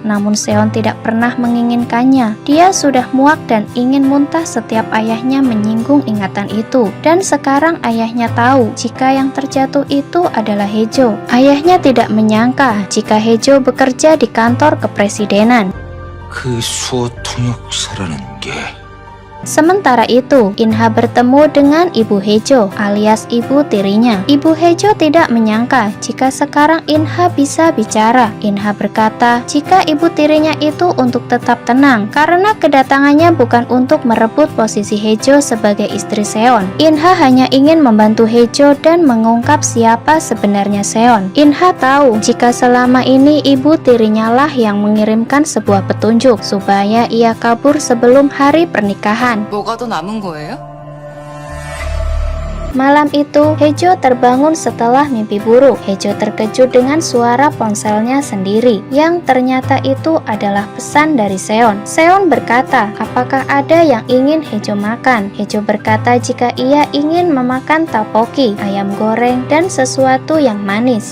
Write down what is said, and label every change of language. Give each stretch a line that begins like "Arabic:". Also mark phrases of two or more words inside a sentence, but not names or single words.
Indonesian: Namun Seon tidak pernah menginginkannya. Dia sudah muak dan ingin muntah setiap ayahnya menyinggung ingatan itu. Dan sekarang ayahnya tahu jika yang terjatuh itu adalah Hejo. Ayahnya tidak menyangka jika Hejo bekerja di kantor kepresidenan.
Korean: 그 수호 통역사라는 게
Indonesian: Sementara itu, Inha bertemu dengan Ibu Hejo alias ibu tirinya. Ibu Hejo tidak menyangka jika sekarang Inha bisa bicara. Inha berkata jika ibu tirinya itu untuk tetap tenang karena kedatangannya bukan untuk merebut posisi Hejo sebagai istri Seon. Inha hanya ingin membantu Hejo dan mengungkap siapa sebenarnya Seon. Inha tahu jika selama ini ibu tirinya lah yang mengirimkan sebuah petunjuk supaya ia kabur sebelum hari pernikahan.
Korean: 뭐가 더 남은 거예요?
Indonesian: Malam itu, Hejo terbangun setelah mimpi buruk. Hejo terkejut dengan suara ponselnya sendiri, yang ternyata itu adalah pesan dari Seon. Seon berkata, apakah ada yang ingin Hejo makan? Hejo berkata jika ia ingin memakan tteokbokki, ayam goreng, dan sesuatu yang manis.